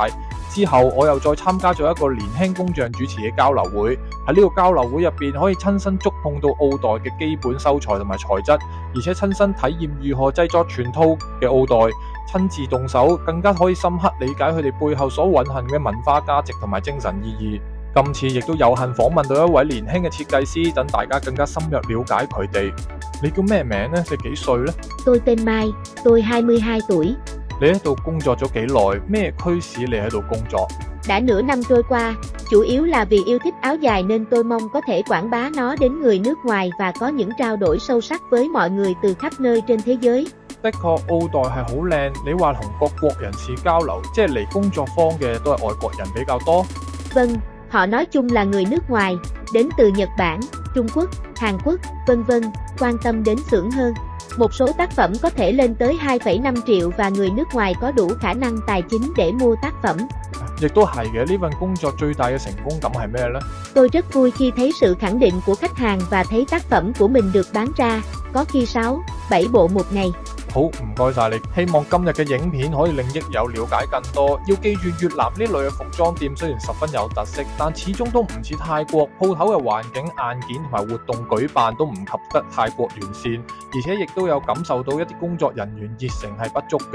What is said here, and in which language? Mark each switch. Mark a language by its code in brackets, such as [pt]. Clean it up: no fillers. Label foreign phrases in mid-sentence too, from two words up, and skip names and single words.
[yue] 之後我又再參加咗一個年輕工匠主持嘅交流會，喺呢個交流會入邊可以親身觸碰到奧黛嘅基本修材同埋材質，而且親身體驗如何製作全套嘅奧黛，親自動手更加可以深刻理解佢哋背後所蘊含嘅文化價值同埋精神意義。今次亦都有幸訪問到一位年輕嘅設計師，等大家更加深入了解佢哋。你叫咩名呢？你幾歲呢？ [vi] Tôi tên Mai, tôi 22 tuổi. [yue] 你喺度工作咗幾耐？咩驅使你喺度工作？ [vi] Đã nửa năm trôi qua, chủ yếu là vì yêu thích áo dài nên tôi mong có thể quảng bá nó đến người nước ngoài và có những trao đổi sâu sắc với mọi người từ khắp nơi trên thế giới. [yue] 的確，奧黛係好靚。你話同各國人士交流，即係嚟工作坊嘅都係外國人比較多。 [vi] Vâng, họ nói chung là người nước ngoài, đến từ Nhật Bản, Trung Quốc, Hàn Quốc, vân vân, quan tâm đến xưởng hơn. Một số tác phẩm có thể lên tới 2,5 triệu và người nước ngoài có đủ khả năng tài chính để mua tác phẩm. [yue] 亦都係嘅，呢份工作最大嘅成功感係咩呢？ [vi] Tôi rất vui khi thấy sự khẳng định của khách hàng và thấy tác phẩm của mình được bán ra, có khi 6, 7 bộ một ngày. [yue] 好，唔該晒你。希望今日嘅影片可以令益友了解更多。要記住，越南呢類嘅服裝店雖然十分有特色，但始終都唔似泰國，鋪頭嘅環境、硬件同埋活動舉辦都唔及得泰國完善，而且亦都有感受到一啲工作人員熱誠係不足嘅。